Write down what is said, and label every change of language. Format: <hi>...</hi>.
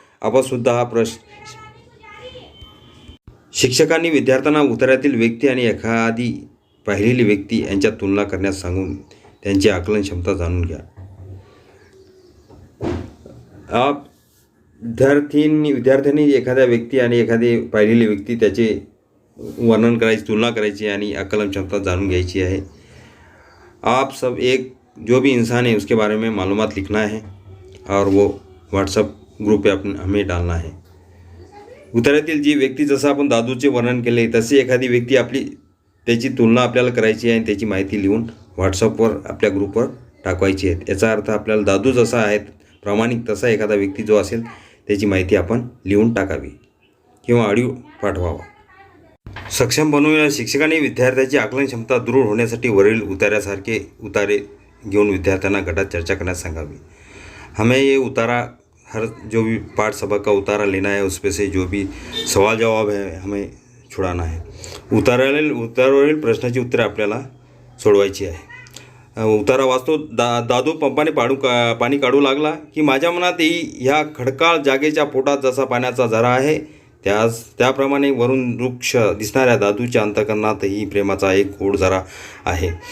<mr>आपण सुद्धा हा शिक्षकांनी विद्यार्थ्यांना उतारातील व्यक्ती आणि एखादी पाहिलेली व्यक्ती यांच्यात तुलना करण्यास सांगून त्यांची आकलन क्षमता जाणून घ्या. विद्यार्थ्यांनी एखाद्या व्यक्ती आणि एखादी पाहिलेली व्यक्ती त्याचे वर्णन करायची, तुलना करायची आणि आकलन क्षमता जाणून घ्यायची है.</mr> <hi>आप सब एक जो भी इंसान है उसके बारे में मालूमात लिखना है और वो व्हाट्सअप ग्रुप पे हमें डालना है.</hi> <mr>उतारातील जी व्यक्ती, जसं आपण दादूचे वर्णन केले तशी एखादी व्यक्ती त्याची तुलना आपल्याला करायची आहे आणि त्याची माहिती लिहून व्हॉट्सअपवर आपल्या ग्रुपवर टाकवायची आहे. याचा अर्थ आपल्याला दादू जसा आहे प्रामाणिक, तसा एखादा व्यक्ती जो असेल त्याची माहिती आपण लिहून टाकावी किंवा ऑडिओ पाठवावा. सक्षम बनवूया. शिक्षकांनी विद्यार्थ्याची आकलन क्षमता दृढ होण्यासाठी वरील उतारे घेऊन विद्यार्थ्यांना गटात चर्चा करण्यास सांगावी.</mr> <hi>हमें ये उतारा, हर जो भी पाठ सबक का उतारा लेना है, उसमें से जो भी सवाल जवाब है हमें छुड़ाना है.</hi> <mr>उतारावरील प्रश्नाची उत्तरे आपल्याला सोडवायची आहे. उतारा वाचतो. दादू पंपाने पाणी काढू लागला की माझ्या मनातही ह्या खडकाळ जागेच्या पोटात जसा पाण्याचा झरा आहे, त्याप्रमाणे वरून वृक्ष दिसणाऱ्या दादूच्या अंतःकरणातही प्रेमाचा एक गोड झरा आहे.</mr>